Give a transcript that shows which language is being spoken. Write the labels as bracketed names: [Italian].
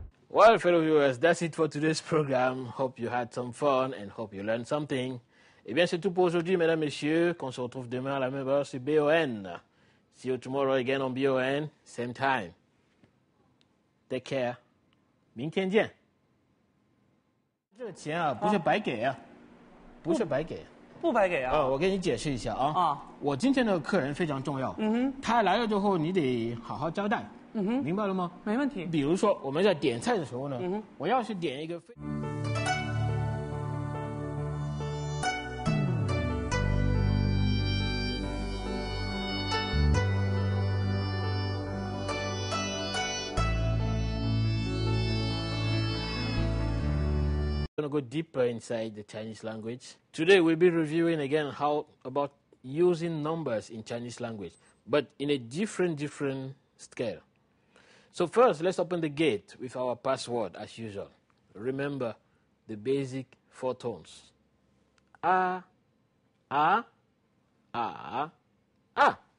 [English] Well, fellow viewers, that's it for today's program. Hope you had some fun and hope you learned something. [French] Eh bien, c'est tout pour aujourd'hui, mesdames, messieurs. Qu'on se retrouve demain à la même heure sur BON. [English] See you tomorrow again on BON, same time. Take care. [Chinese] 明天见。这个钱啊，不是白给啊，不是白给。不白给啊！我给你解释一下啊。我今天的客人非常重要。他来了之后，你得好好交代。明白了吗？没问题。比如说我们在点菜的时候呢，我要是点一个非 [English] going to go deeper inside the Chinese language. Today we'll be reviewing again how about using numbers in Chinese language, but in a different scale. So first, let's open the gate with our password as usual. Remember the basic 4 tones. A, A, A, A.